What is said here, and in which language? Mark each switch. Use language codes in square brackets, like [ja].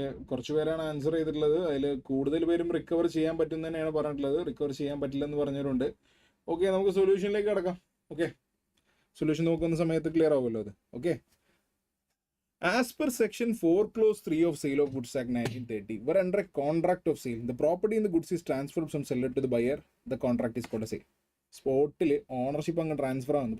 [ml] കുറച്ച് പേരാണ് ആൻസർ ചെയ്തിട്ടുള്ളത്. അതിൽ കൂടുതൽ പേരും റിക്കവർ ചെയ്യാൻ പറ്റും തന്നെയാണ് പറഞ്ഞിട്ടുള്ളത്. റിക്കവർ ചെയ്യാൻ പറ്റില്ലെന്ന് പറഞ്ഞവരുണ്ട്. ഓക്കെ, നമുക്ക് സൊല്യൂഷനിലേക്ക് കിടക്കാം. ഓക്കെ, സൊല്യൂഷൻ നോക്കുന്ന സമയത്ത് ക്ലിയർ ആവുമല്ലോ അത്. [en] Okay, as per section 4 clause 3 of Sale of Goods Act 1930, we're under a contract of sale. The property in the goods is transferred from seller to the buyer. The contract is called a sale. [ml] സ്പോട്ടിൽ ownership അങ്ങ് transfer ആവുന്നു.